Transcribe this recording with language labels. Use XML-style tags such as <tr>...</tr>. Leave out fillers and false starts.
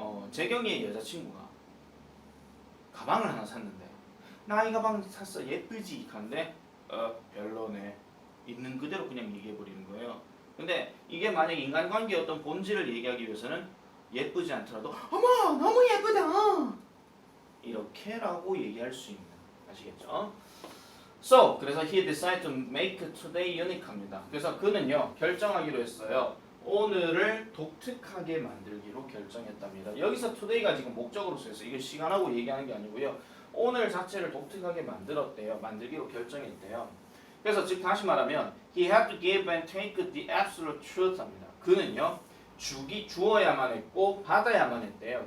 <ko>재경이의 여자친구가 가방을 하나 샀는데 나 이 가방 샀어 예쁘지? 근데 별로네. 있는 그대로 그냥 얘기해버리는 거예요. 근데 이게 만약 인간관계의 어떤 본질을 얘기하기 위해서는 예쁘지 않더라도 어머 너무 예쁘다 이렇게라고 얘기할 수 있는 아시겠죠?</ko> <en>So</en> <ko>그래서</ko> <en>he decided to make today unique</en> <ko>합니다. 그래서 그는요 결정하기로 했어요. 오늘을 독특하게 만들기로 결정했답니다. 여기서 today가 지금 목적으로 쓰여서 이거 시간하고 얘기하는 게 아니고요. 오늘 자체를 독특하게 만들었대요. 만들기로 결정했대요. 그래서 즉 다시 말하면</ko> <en>he had to give and take the absolute truth</en> <ko>합니다. 그는요 주어야만 했고 받아야만 했대요.</ko>